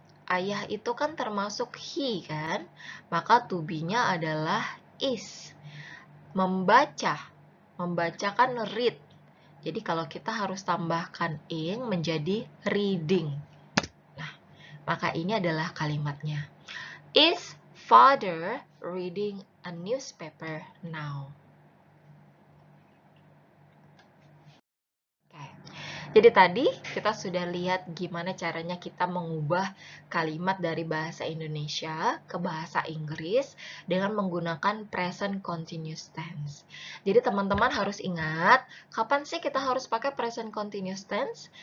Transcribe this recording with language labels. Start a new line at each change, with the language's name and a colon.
Indonesian: Ayah itu kan termasuk he kan? Maka to be-nya adalah is. Membaca. Membaca kan read. Jadi kalau kita harus tambahkan ing menjadi reading. Nah, maka ini adalah kalimatnya.
English: Is father reading a newspaper now?
Indonesian: Jadi tadi kita sudah lihat gimana caranya kita mengubah kalimat dari bahasa Indonesia ke bahasa Inggris dengan menggunakan present continuous tense. Jadi teman-teman harus ingat, kapan sih kita harus pakai present continuous tense?